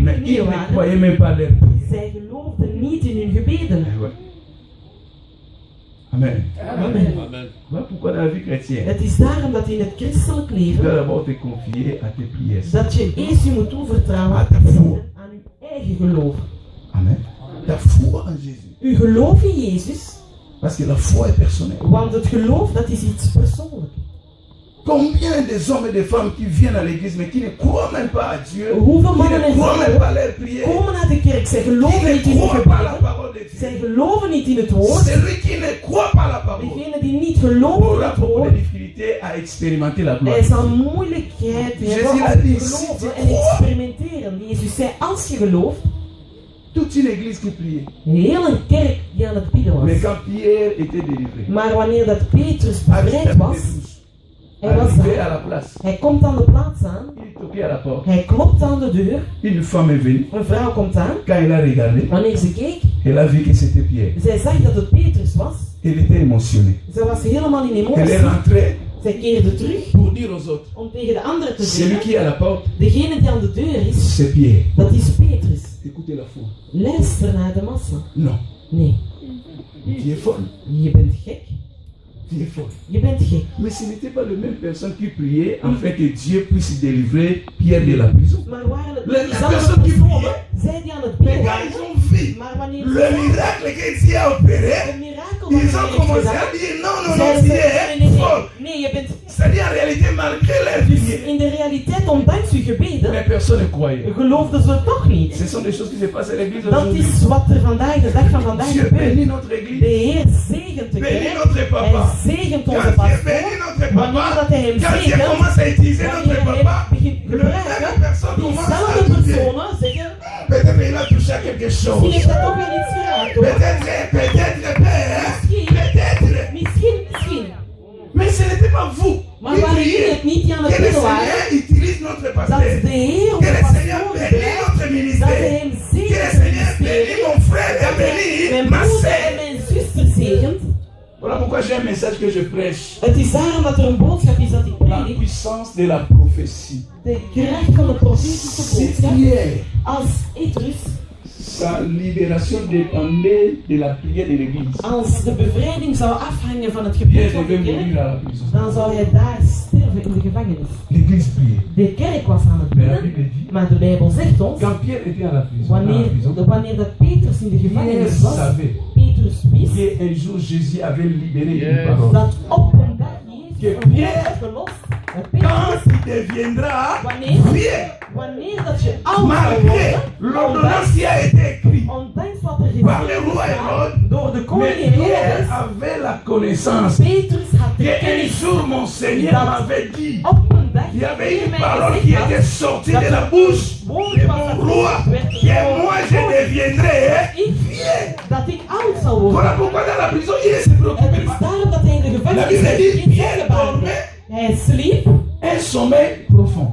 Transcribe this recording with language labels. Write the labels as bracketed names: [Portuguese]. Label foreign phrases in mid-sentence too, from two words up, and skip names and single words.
[French] Mais ils [Dutch] knieën [French] ne [Dutch] waren, [French] croyaient même pas à leur prière. [Dutch] zij geloofden niet in hun gebeden. [French] Eh ouais. Amen. Amen. Voilà pourquoi dans la vie chrétienne, [Dutch] Het is daarom dat in het christelijk [French] tu dois [Dutch] leven [French] d'abord te confier à tes prières. [Dutch] dat je eerst je moet toevertrouwen Ah, dat voel. aan je eigen geloof. [French] Amen. Ta foi en Jésus. [Dutch] Uw geloof in Jezus, [French] Parce que la foi est personnelle. [Dutch] want het geloof dat is iets persoonlijks. [French] Combien des hommes et des femmes qui viennent à l'église mais qui ne croient même pas à Dieu, [Dutch] Hoeveel [French] qui [Dutch] mannen [French] ne [Dutch] en [French] croient même [Dutch] vrouwen [French] pas à leur prière, [Dutch] komen naar de kerk, zij [French] qui [Dutch] geloven niet [French] ne [Dutch] in hun [French] croient pas à la [Dutch] gebeden, [French] parole de [Dutch] zij [French] Dieu. [Dutch] geloven niet in het woord. [French] Celui qui ne croit pas à la parole [Dutch] Degene die niet geloven in [French] aura [Dutch] het [French] beaucoup de [Dutch] woord, [French] difficultés à expérimenter la gloire. [Dutch] hij zal moeilijkheid Jezus hebben om [French] a [Dutch] te [French] dit, [Dutch] geloven [French] si tu [Dutch] en [French] crois. [Dutch] experimenteren. Jezus zei, als je gelooft, [French] Toute une église qui priait. [Dutch] heel een kerk die aan het bidden [French] Mais [Dutch] was. [French] quand Pierre était délivré, [Dutch] Maar wanneer dat Petrus [French] avec [Dutch] bevrijd was, hij was [French] arrivé à [Dutch] daar. [French] la place, [Dutch] Hij komt aan de plaats aan, [French] il toquait à la porte. [Dutch] hij klopt aan de deur, [French] Une femme est venue. [Dutch] een vrouw komt aan. [French] Quand elle a regardé, [Dutch] Wanneer ze keek, [French] elle a vu que c'était Pierre. [Dutch] zij zag dat het Petrus was. [French] Elle était émotionnée. [Dutch] Ze was helemaal in [French] Elle est [Dutch] emotie. [French] rentrée [Dutch] Zij keerde terug [French] pour dire aux autres, [Dutch] om tegen de anderen te [French] celui [Dutch] zeggen, [French] qui est à la porte, [Dutch] degene die aan de deur is, [French] c'est Pierre. [Dutch] dat is Petrus. [French] Écoutez la foi. [Dutch] Luister naar de massa. [French] Non, [Dutch] Nee, [French] tu es folle. [Dutch] je bent gek. [French] Tu es folle. [Dutch] Je bent gek. [French] Mais ce n'était pas la même personne qui priait afin que Dieu puisse délivrer Pierre de la prison. [Dutch] Maar waren het [French] La [Dutch] niet dezelfde [French] personne qui [Dutch] personen, [French] priait, [Dutch] zij die aan het [French] les [Dutch] bidden [French] gars, ils [Dutch] waren, [French] ont vu [Dutch] maar wanneer [French] le miracle que Dieu a opéré. [Dutch] een mirakel [French] Ils [Dutch] dat [French] ont [Dutch] hij heeft [French] commencé à [Dutch] gedaan, [French] dire non, non, non, [Dutch] zeiden [French] tu [Dutch] ze, [French] es folle. [Dutch] nee, je bent... [French] C'est-à-dire en réalité, malgré leur [Dutch] Dus [French] prière, [Dutch] in de realiteit, ondanks uw gebeden, [French] mais personne ne croyait. [Dutch] geloofden ze toch niet. [French] Ce sont des choses qui se passent à l'église [Dutch] Dat [French] aujourd'hui. [Dutch] is wat er vandaag, de dag van vandaag [French] Dieu [Dutch] gebeurt. [French] bénit notre [Dutch] De [French] église. [Dutch] Heer zegent de [French] Bénit [Dutch] kerk, [French] notre papa. [Dutch] hij zegent onze [French] Quand Dieu [Dutch] pastoor. [French] bénit notre [Dutch] Wanneer [French] papa, [Dutch] dat hij hem [French] quand Dieu [Dutch] zegent, [French] commence à utiliser notre [Dutch] wanneer hij [French] papa, [Dutch] hem begint te [French] le même [Dutch] gebruiken, [French] personne commence à [Dutch] diezelfde [French] douter. [Dutch] personen zeggen, [French] Peut-être il a touché à quelque [Dutch] misschien [French] chose. [Dutch] heeft hij toch weer iets geraakt hoor. [French] Peut-être, père. Peut-être. [Dutch] Misschien. [French] Mais ce n'était pas vous [Dutch] Maar [French] qui [Dutch] waren jullie [French] priez. [Dutch] het niet die aan het [French] Que le [Dutch] bidden waren? [French] Seigneur utilise notre [Dutch] Dat [French] pasteur. [Dutch] de Heer [French] Que [Dutch] onze [French] le Seigneur [Dutch] pastoor [French] bénisse [Dutch] gebruikt, [French] notre [Dutch] dat hij [French] ministère. [Dutch] hem [French] Que le [Dutch] zegent [French] Seigneur [Dutch] in [French] bénisse [Dutch] ministerie, [French] mon frère et [Dutch] dat hij [French] bénisse [Dutch] mijn [French] ma [Dutch] broeder en [French] sœur. [Dutch] mijn zuster zegent. [French] Voilà pourquoi j'ai un message que je prêche. [Dutch] Het is daarom dat er een boodschap is dat ik [French] La [Dutch] predik. [French] puissance de la prophétie. [Dutch] De kracht van de profetische [French] Si [Dutch] boodschap. [French] Pierre, [Dutch] Als Petrus, [French] sa libération dépendait de la prière de l'église. [Dutch] als de bevrijding zou afhangen van het gebed [French] Pierre [Dutch] van de [French] devait mourir [Dutch] kerk, [French] à la prison. [Dutch] dan zou hij daar sterven in de gevangenis. [French] L'église priait. [Dutch] De kerk was aan het [French] Mais la [Dutch] bidden, [French] Bible dit, [Dutch] maar de Bijbel zegt ons, [French] quand Pierre était à la prison, [Dutch] wanneer dat Petrus in de [French] Pierre [Dutch] gevangenis was, [French] savait [Dutch] Petrus wist [French] qu'un jour Jésus avait libéré une parole. [Dutch] dat op een dag Jezus [French] Que [Dutch] een [French] Pierre, [Dutch] woord had gelost. En [French] Quand [Dutch] Petrus, [French] il deviendra [Dutch] wanneer, [French] vieux, [Dutch] wanneer dat je oud zou [French] malgré [Dutch] worden, [French] l'ordonnance qui a été écrite [Dutch] ondanks wat er [French] par le [Dutch] gezegd [French] roi [Dutch] is [French] Hérode, [Dutch] door de koning [French] mais Pierre [Dutch] Herodes, [French] avait la connaissance [Dutch] Petrus had de [French] qu'un [Dutch] kennis [French] jour mon Seigneur [Dutch] dat [French] m'avait dit, [Dutch] op een dag [French] il y avait [Dutch] Heer [French] une [Dutch] mij [French] parole [Dutch] gezegd [French] qui [Dutch] had, [French] était sortie de la bouche de mon roi, que moi je deviendrai vieux. [Dutch] dat ik oud zou worden. [French] Voilà pourquoi dans la prison il ne se [Dutch] Het [French] préoccupait [Dutch] is [French] pas. [Dutch] daarom dat hij in de [French] La [Dutch] gevangenis [French] Bible dit, [Dutch] geen [French] Pierre [Dutch] zorgen maakte. [French] dormait [Dutch] Hij sliep, [French] un sommeil profond.